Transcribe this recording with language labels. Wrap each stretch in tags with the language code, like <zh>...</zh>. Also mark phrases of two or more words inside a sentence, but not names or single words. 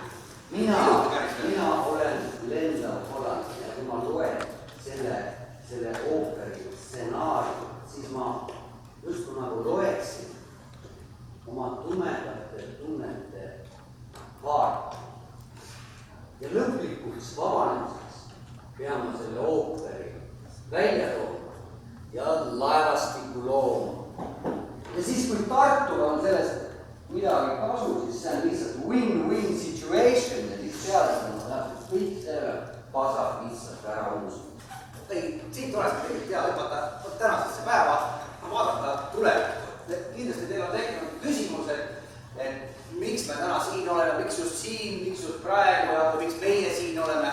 <et>Mina olen lendav Holland ja kui ma loen selle ooperi stsenaariumi, siis ma justkui nagu loeksin oma tumedate tunnete kaarti. Ja lõplikuks vabanemiseks peame selle ooperi välja tooma ja laevastiku looma. Ja siis, kui Tartul on sellest midagi kasu, siis see on lihtsalt</et> <en>win-win situation</en> <et>ja siis teadlasena läheb kõik selle pasad lihtsalt ära uus. Ei, siit olekski tegelikult hea hüpata tänasesse päeva, vaadata tulevikku. Kindlasti teil on tekkinud küsimus, et miks me täna siin oleme, miks just siin, miks just praegu ja miks meie siin oleme.</et>